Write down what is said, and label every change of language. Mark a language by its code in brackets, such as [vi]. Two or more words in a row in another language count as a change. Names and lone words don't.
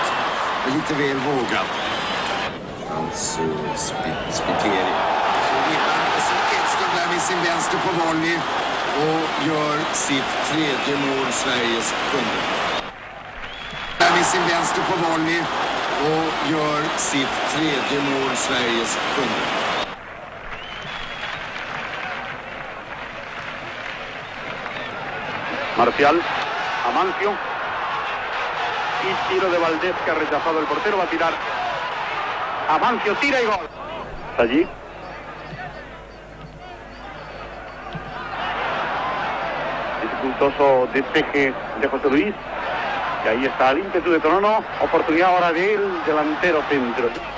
[sv] Det är lite väl vågat. Alltså Spiteri. Så vinner Edström där med sin vänster på volley och gör sitt tredje mål, Sveriges sjunde. Där med sin vänster på volley och gör sitt tredje mål, Sveriges sjunde. [es] Marcial, Amancio y tiro de Valdés que ha rechazado el portero, va a tirar Amancio, tira y gol. Allí dificultoso despeje de José Luis y ahí está el ímpetu de Tonono, oportunidad ahora del delantero centro.